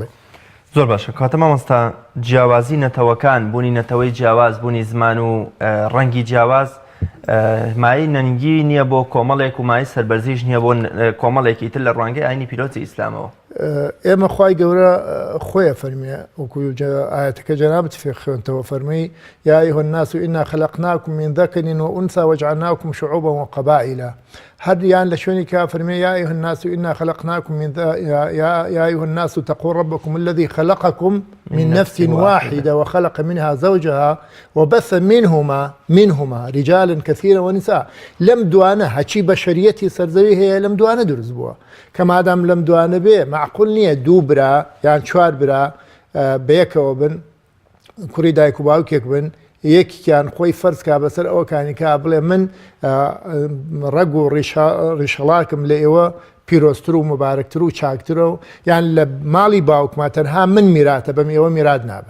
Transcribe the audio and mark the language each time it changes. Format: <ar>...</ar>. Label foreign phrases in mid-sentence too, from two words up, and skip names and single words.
<ckb>زۆر باشە کاتە مامۆستا جیاوازی نەتەوەکان بوونی نەتەوەی جیاواز بوونی زمان و ڕەنگی جیاواز مای نەنگی نییە بۆ کۆمەڵێک و مای سەربەرزیش نییە بۆ کۆمەڵێکی تر لە ڕوانگەی ئاینی پیرۆزی ئیسلامەوە ئێمە خوای گەورە خۆیە فەرمیێ وەکو ئاەتەکە جەنابەت فێ خوێنتەوە فەرمی</ckb> <ar>یا ئەیها الناس إنا خلقناكم من ذكر وأنثى وجعلناكم شعوبا وقبائل</ar> <ckb>هەریان لە شوێنی کا فەرمێ</ckb> <ar>یا ئەیها الناس إنا خلقناكم من يا أيها الناس اتقوا ربكم الذي خلقكم من نفس واحدة وخلق منها زوجها وبث منهما رجالا كثيرا ونساء</ar> <ckb>لم دوانە هەچی بەشەریەتی سەرزەوی هەیە لەم دوانە دروست بووە کە مادام لەم دوانە بێ معقول نییە دوو برا یان چوار برا بەیەکەوە بن کوڕی دایک و باوکێک بن یەکیان خۆی فەرزکا بەسەر ئەوەکانی کا بڵێ من ڕەگ و ڕیشەڵاکم لە ئێوە پیرۆستر و مبارەکتر و چاکترە و یان لە ماڵی باوکما تەنها من میراتە بەم ئێوە میرات نابن</ckb>